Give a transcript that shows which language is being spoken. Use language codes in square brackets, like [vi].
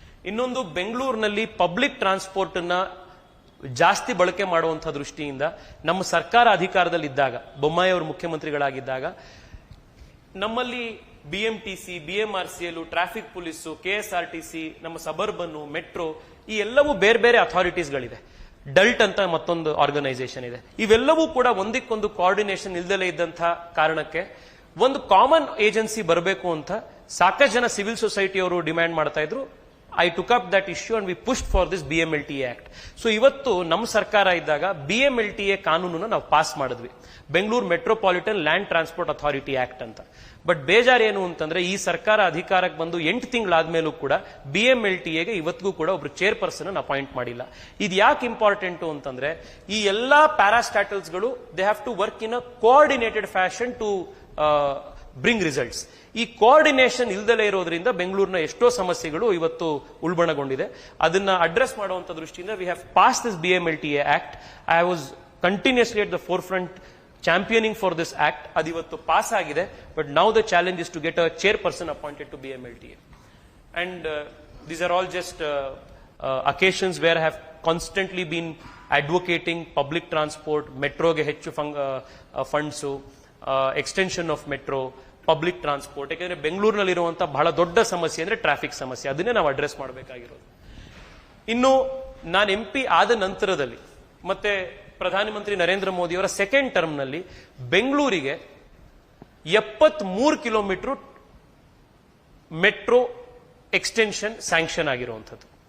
[kn] ಇನ್ನೊಂದು, ಬೆಂಗಳೂರಿನಲ್ಲಿ public transport ಅನ್ನ ಜಾಸ್ತಿ ಬಳಕೆ ಮಾಡುವಂತಹ ದೃಷ್ಟಿಯಿಂದ ನಮ್ಮ ಸರ್ಕಾರ ಅಧಿಕಾರದಲ್ಲಿದ್ದಾಗ, ಬೊಮ್ಮಾಯಿ ಅವರು ಮುಖ್ಯಮಂತ್ರಿಗಳಾಗಿದ್ದಾಗ ನಮ್ಮಲ್ಲಿ BMTC, BMRCL, traffic police, KSRTC, ನಮ್ಮ ಸಬರ್ಬನ್, ಮೆಟ್ರೋ ಈ ಎಲ್ಲವೂ ಬೇರೆ ಬೇರೆ ಅಥಾರಿಟೀಸ್ಗಳಿದೆ. ಡಲ್ಟ್ ಅಂತ ಮತ್ತೊಂದು ಆರ್ಗನೈಸೇಷನ್ ಇದೆ. ಇವೆಲ್ಲವೂ ಕೂಡ ಒಂದಕ್ಕೊಂದು ಕೋಆರ್ಡಿನೇಷನ್ ಇಲ್ದಲೇ ಇದ್ದಂತಹ ಕಾರಣಕ್ಕೆ ಒಂದು ಕಾಮನ್ ಏಜೆನ್ಸಿ ಬರಬೇಕು ಅಂತ ಸಾಕಷ್ಟು ಜನ ಸಿವಿಲ್ ಸೊಸೈಟಿಯವರು ಡಿಮ್ಯಾಂಡ್ ಮಾಡ್ತಾ ಇದ್ರು. [en] I took up that issue and we pushed for this BMLTA Act. [kn] So ಇವತ್ತು ನಮ್ಮ ಸರ್ಕಾರ ಇದ್ದಾಗ BMLTA ಕಾನೂನನ್ನ ನಾವು ಪಾಸ್ ಮಾಡಿದ್ವಿ, Bengaluru metropolitan land transport authority act ಅಂತ. ಬಟ್ ಬೇಜಾರ್ ಏನು ಅಂತಂದ್ರೆ ಈ ಸರ್ಕಾರ ಅಧಿಕಾರಕ್ಕೆ ಬಂದು 8 ತಿಂಗಳಾದ್ಮೇಲೂ ಕೂಡ BMLTAಗೆ ಇವತ್ತಿಗೂ ಕೂಡ ಒಬ್ರು ಚೇರ್ಪರ್ಸನ್ ಅನ್ನು ಅಪಾಯಿಂಟ್ ಮಾಡಿಲ್ಲ. ಇದು ಯಾಕೆ ಇಂಪಾರ್ಟೆಂಟ್ ಅಂತಂದ್ರೆ ಈ ಎಲ್ಲಾ ಪ್ಯಾರಾಸ್ಟಾಟಲ್ಸ್ಗಳು [en] They have to work in a coordinated fashion to bring results. [kn] ಈ ಕೋಆರ್ಡಿನೇಷನ್ ಇಲ್ದಲೇ ಇರೋದ್ರಿಂದ ಬೆಂಗಳೂರಿನ ಎಷ್ಟೋ ಸಮಸ್ಯೆಗಳು ಇವತ್ತು ಉಲ್ಬಣಗೊಂಡಿದೆ. ಅದನ್ನ ಅಡ್ರೆಸ್ ಮಾಡುವಂತ ದೃಷ್ಟಿಯಿಂದ [en] We have pass this BMLTA act. I was continuously at the forefront championing for this act. [kn] Adivattu pass agide, [en] but now the challenge is to get a chairperson appointed to BMLTA. And these are all just occasions where I have constantly been advocating public transport, metro ge ಹೆಚ್ಚು funds, extension of metro, public transport. [kn] ಯಾಕಂದ್ರೆ ಬೆಂಗಳೂರಿನಲ್ಲಿರುವಂತಹ ಬಹಳ ದೊಡ್ಡ ಸಮಸ್ಯೆ ಅಂದ್ರೆ traffic ಸಮಸ್ಯೆ, ಅದನ್ನೇ ನಾವು address ಮಾಡಬೇಕಾಗಿರೋದು. ಇನ್ನು ನಾನು MP ಆದ ನಂತರದಲ್ಲಿ ಮತ್ತೆ ಪ್ರಧಾನಮಂತ್ರಿ ನರೇಂದ್ರ ಮೋದಿ ಅವರ ಸೆಕೆಂಡ್ ಟರ್ಮ್ ನಲ್ಲಿ ಬೆಂಗಳೂರಿಗೆ 73 ಕಿಲೋಮೀಟರ್ ಮೆಟ್ರೋ ಎಕ್ಸ್ಟೆನ್ಷನ್ ಸ್ಯಾಂಕ್ಷನ್ ಆಗಿರುವಂಥದ್ದು.